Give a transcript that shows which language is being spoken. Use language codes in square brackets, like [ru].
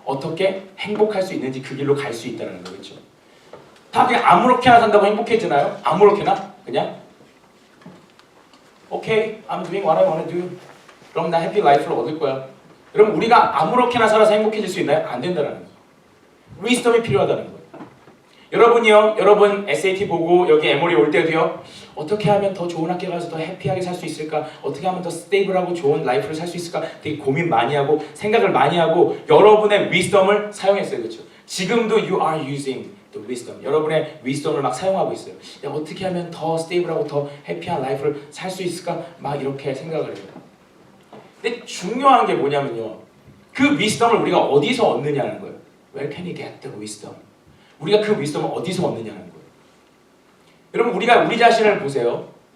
[ko] 어떻게 행복할 수 있는지 그 길로 갈 수 있다는 거겠죠. 다 그냥 아무렇게나 산다고 행복해지나요? 아무렇게나? 그냥 [en] 오케이, I'm doing what I want to do. [ko] 그럼 나 해피 라이프를 얻을 거야. 여러분 우리가 아무렇게나 살아서 행복해질 수 있나요? 안 된다는 거예요. 위스덤이 필요하다는 거예요. 여러분이요, 여러분 SAT 보고 여기 에모리 올 때도요, 어떻게 하면 더 좋은 학교 가서 더 해피하게 살 수 있을까? 어떻게 하면 더 스테이블하고 좋은 라이프를 살 수 있을까? 되게 고민 많이 하고 생각을 많이 하고 여러분의 위스덤을 사용했어요, 그렇죠? 지금도 [en] you are using the wisdom. [ko] 여러분의 위스덤을 막 사용하고 있어요. 야, 어떻게 하면 더 스테이블하고 더 해피한 라이프를 살 수 있을까? 막 이렇게 생각을 해요. 근데 중요한 게 뭐냐면요, 그 위스덤을 우리가 어디서 얻느냐는 거예요. [en] Where can you get the wisdom? [ko] 우리가 그 위스덤을 어디서 얻느냐는 거예요. 여러분 우리가 우리 자신을 보세요.